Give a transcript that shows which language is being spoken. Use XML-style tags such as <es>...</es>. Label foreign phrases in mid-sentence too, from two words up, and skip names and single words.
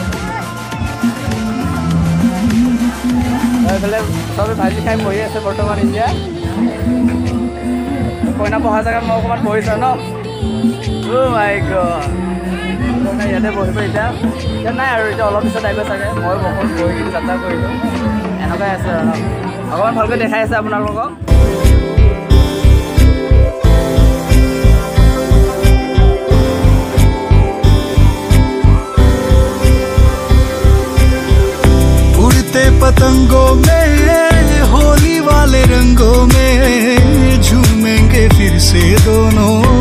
<as>এইফালে চবে ভাজি খাই বহি আছে বৰ্তমান এতিয়া কইনা বহা জেগাত মই অকণমান বহিছোঁ</as> <en>no my god</en> <as>কইনা ইয়াতে বহিব এতিয়া নাই আৰু এতিয়া অলপ পিছত আহিব চাগে মই বহুত বহি কিনি যাত্ৰা কৰিলোঁ এনেকুৱাই আছে আৰু অকণমান ভালকৈ দেখাই আছে আপোনালোকক</as> <hi>पतंगों में होली वाले रंगों में झूमेंगे फिर से दोनों</hi>